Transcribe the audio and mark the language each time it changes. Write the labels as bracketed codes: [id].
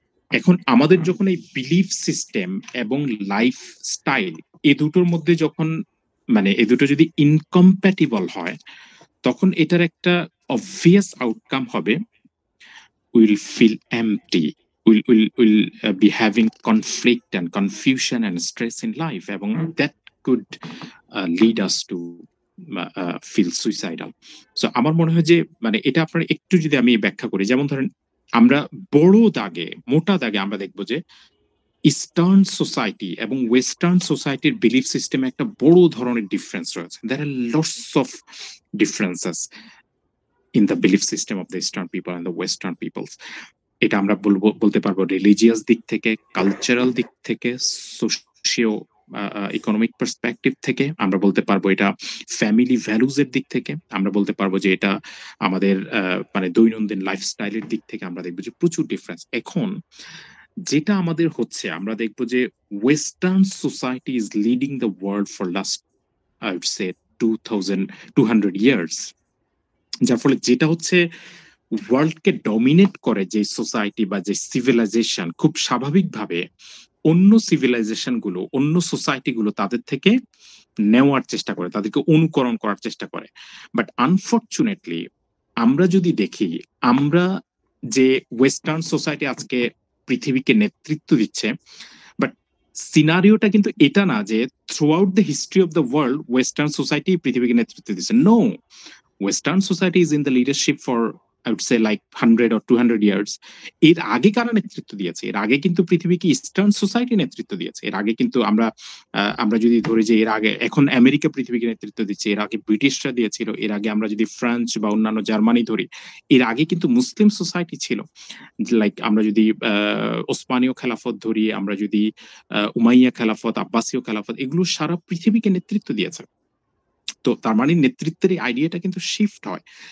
[bn] এখন আমাদের যখন এই বিলিফ সিস্টেম এবং লাইফস্টাইল এ দুটোর মধ্যে যখন মানে এ দুটো যদি ইনকম্প্যাটিবল হয়, তখন এটার একটা অবভিয়াস আউটকাম হবে [en] we'll feel empty, we'll be having conflict and confusion and stress in life, [bn] এবং [en] that could lead us to feel suicidal. [bn] So আমার মনে হয় যে মানে এটা আপনারা একটু যদি আমি ব্যাখ্যা করি, যেমন ধরেন আমরা বড় দাগে মোটা দাগে আমরা দেখবো যে ইস্টার্ন সোসাইটি এবং ওয়েস্টার্ন সোসাইটির বিলিফ সিস্টেমে একটা বড় ধরনের ডিফারেন্স রয়েছে। [en] there are lots of differences in the belief system of the Eastern people and the Western peoples. [bn] এটা আমরা বলতে পারবো রিলিজিয়াস দিক থেকে, কালচারাল দিক থেকে, সোশিও ইকোনমিক পার্সপেক্টিভ থেকে, আমরা বলতে পারবো এটা ফ্যামিলি ভ্যালুজ এর দিক থেকে, আমরা বলতে পারবো যে এটা আমাদের মানে দৈনন্দিন লাইফস্টাইলের দিক থেকে আমরা দেখবো যে প্রচুর ডিফারেন্স। এখন যেটা আমাদের হচ্ছে, আমরা দেখবো যে [en] western society is leading the world for last I would say 200 years, [bn] যার ফলে যেটা হচ্ছে ওয়ার্ল্ডকে ডমিনেট করে যে সোসাইটি বা যে সিভিলাইজেশন, খুব স্বাভাবিকভাবে অন্য সিভিলাইজেশন গুলো, অন্য সোসাইটি গুলো তাদের থেকে নেওয়ার চেষ্টা করে, তাদেরকে অনুকরণ করার চেষ্টা করে। বাট আনফর্চুনেটলি আমরা যদি দেখি, আমরা যে ওয়েস্টার্ন সোসাইটি আজকে পৃথিবীকে নেতৃত্ব দিচ্ছে, বাট সিনারিওটা কিন্তু এটা না যে [en] throughout the history of the world [bn] western society পৃথিবীকে নেতৃত্ব দিচ্ছে। [en] No, Western society is in the leadership for I would say like 100 or 200 years. [bn] এর আগে কারা নেতৃত্ব দিয়েছে? এর আগে কিন্তু পৃথিবীকে ইস্টার্ন সোসাইটি নেতৃত্ব দিয়েছে। এর আগে কিন্তু আমরা যদি ধরি যে এর আগে, এখন আমেরিকা পৃথিবীকে নেতৃত্ব দিচ্ছে, এর আগে ব্রিটিশরা দিয়েছিল, এর আগে আমরা যদি ফ্রান্স বা অন্যান্য জার্মানি ধরি, এর আগে কিন্তু মুসলিম সোসাইটি ছিল। লাইক আমরা যদি ওসমানীয় খেলাফত ধরি, আমরা যদি উমাইয়া খেলাফত, আব্বাসীয় খেলাফত, এগুলো সারা পৃথিবীকে নেতৃত্ব দিয়েছে। তো তার মানে নেতৃত্বের এই আইডিয়াটা কিন্তু শিফট হয়।